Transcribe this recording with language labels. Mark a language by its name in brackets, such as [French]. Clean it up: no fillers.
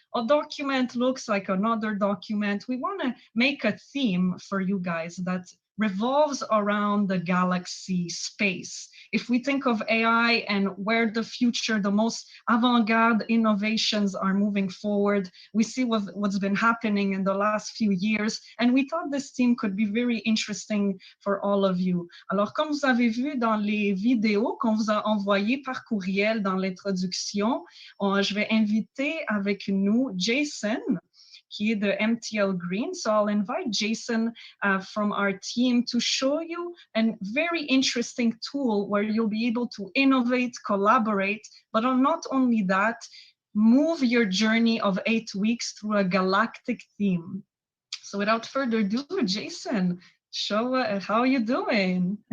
[English] A document looks like another document. We want to make a theme for you guys that revolves around the galaxy space. If we think of AI and where the future, the most avant-garde innovations are moving forward, we see what's been happening in the last few years, and we thought this theme could be very interesting for all of you. [French] Alors, comme vous avez vu dans les vidéos qu'on vous a envoyées par courriel dans l'introduction, je vais inviter avec nous Jason, qui est de MTL Green. [English] So I'll invite Jason from our team to show you a very interesting tool where you'll be able to innovate, collaborate, but not only that, move your journey of 8 weeks through a galactic theme. So without further ado, Jason, show how are you doing?